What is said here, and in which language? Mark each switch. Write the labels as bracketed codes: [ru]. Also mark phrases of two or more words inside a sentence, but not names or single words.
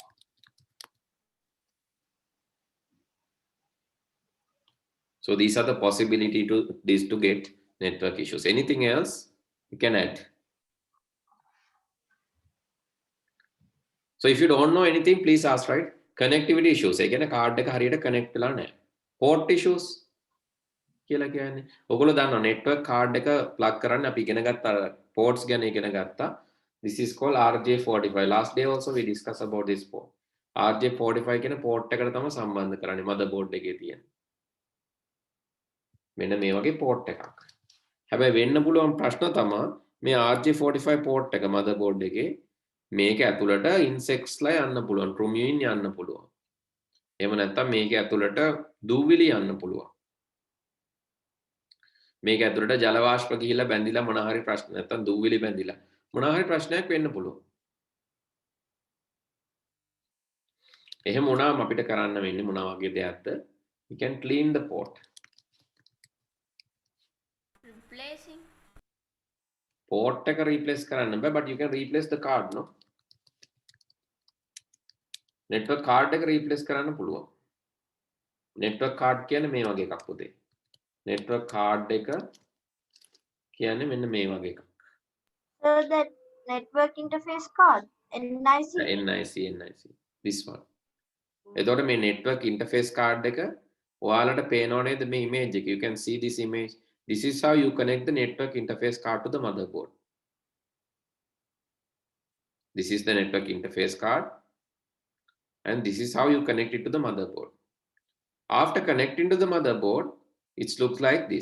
[en] So these are the possibility to these to get network issues. Anything else you can add? So if you don't know anything, please ask, right? Connectivity issues. Again, a card [si] එක හරියට [en] connect [si] වෙලා නැහැ. [en] Port issues. [si] කියලා කියන්නේ. ඔයගොල්ලෝ දන්නවා [en] network card [si] එක plug කරන්න අපි ඉගෙන ගත්ත ports ගැන ඉගෙන ගත්තා. [en] This is called RJ45. Last day also we discussed about this port. [si] RJ45 කියන port එකට තමයි සම්බන්ධ කරන්නේ motherboard එකේ තියෙන. මෙන්න මේ වගේ port එකක්. හැබැයි වෙන්න පුළුවන් ප්‍රශ්න තමයි මේ RJ45 port එක motherboard එකේ මේක ඇතුළට insects ලා යන්න පුළුවන්, Chromium යන්න පුළුවන්. එහෙම නැත්නම් මේක ඇතුළට දූවිලි යන්න පුළුවන්. මේක ඇතුළට ජල වාෂ්ප ගිහිල්ලා බැඳිලා මොනවා හරි ප්‍රශ්න නැත්නම් දූවිලි බැඳිලා මොනවා හරි ප්‍රශ්නයක් වෙන්න පුළුවන්. එහෙම වුණාම අපිට කරන්න වෙන්නේ මොනවා වගේ දෙයක්ද? [en] You can clean the port. Replacing. [si] Port එක replace කරන්න බෑ, [en] but you can replace the card, no? network card [si] එක replace කරන්න පුළුවන්. [en] network card [si] කියන්නේ මේ වගේ එකක් පුතේ. [en] network card [si] එක කියන්නේ මෙන්න මේ වගේ එකක්. [en] So that network interface card, NIC. NIC. This one. [si] එතකොට මේ [en] network interface card [si] එක ඔයාලට පේනව නේද මේ image එක? [en] You can see this image. This is how you connect the network interface card to the motherboard. This is the network interface card. And this is how you connect it to the motherboard. After connecting to the motherboard, it looks like this.